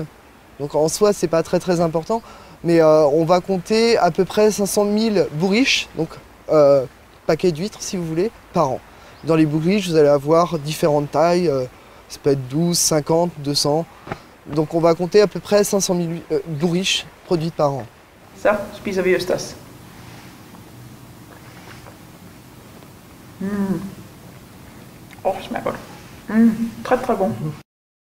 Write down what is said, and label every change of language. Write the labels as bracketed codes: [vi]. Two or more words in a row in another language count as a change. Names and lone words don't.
[fr] Donc en soi, c'est pas très important, mais on va compter à peu près 500 000 bourriches, donc paquets d'huîtres si vous voulez, par an. Dans les bourriches, vous allez avoir différentes tailles, ça peut être 12, 50, 200. Donc on va compter à peu près 500 000 bourriches produites par an. [da] Så spiser vi østers. Det smager godt. [fr] Très bon.